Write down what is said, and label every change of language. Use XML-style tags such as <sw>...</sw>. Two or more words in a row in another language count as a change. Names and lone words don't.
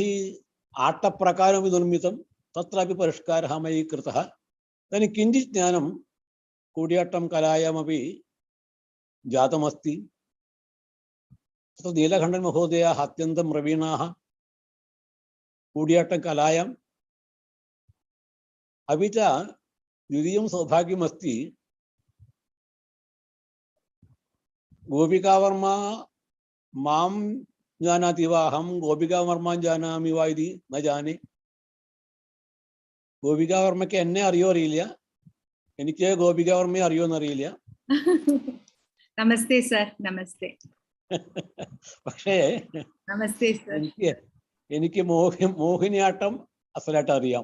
<sa>आट्टप्रकारमपि निर्मितं तत्रापि परिष्कारः मयि कृतः तर्हि किञ्चित् ज्ञानं कूडियाट्टं कलायामपि जातमस्ति तत्र नीलकण्ठन् महोदयाः अत्यन्तं प्रवीणाः कूडियाट्टं कलायाम् अपि च द्वितीयं सौभाग्यमस्ति गोपिकावर्मा मां जानाति वा अहं गोपिकावर्मां जानामि वा इति न जाने</sa> <ml>ഗോപികാവർമ്മയ്ക്ക് എന്നെ അറിയോ അറിയില്ല എനിക്ക് ഗോപികാവർമ്മയെ അറിയോന്ന് അറിയില്ല നമസ്തേ സർ നമസ്തേ പക്ഷേ നമസ്തേ സർ എനിക്ക് മോഹിനിയാട്ടം അസലായിട്ട് അറിയാം</ml>